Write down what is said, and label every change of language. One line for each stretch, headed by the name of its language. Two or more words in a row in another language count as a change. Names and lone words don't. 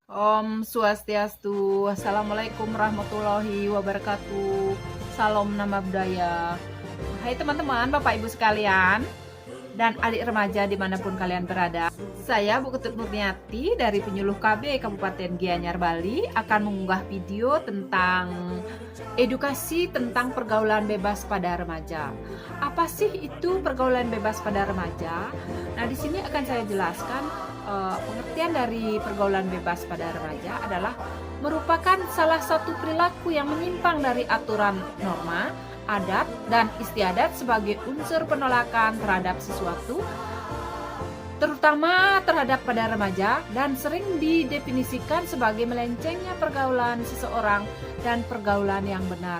Sanskrit: Om Swastiastu.
Arabic: السلام عليكم ورحمة الله وبركاته.
Indonesian: Salam nama budaya. Hai teman-teman, Bapak Ibu sekalian, dan adik remaja dimanapun kalian berada. Saya Bu Ketut Murniati dari Penyuluh KB Kabupaten Gianyar, Bali akan mengunggah video tentang edukasi tentang pergaulan bebas pada remaja. Apa sih itu pergaulan bebas pada remaja? Nah, di sini akan saya jelaskan pengertian dari pergaulan bebas pada remaja adalah merupakan salah satu perilaku yang menyimpang dari aturan norma, adat, dan istiadat sebagai unsur penolakan terhadap sesuatu, terutama terhadap pada remaja, dan sering didefinisikan sebagai melencengnya pergaulan seseorang dan pergaulan yang benar.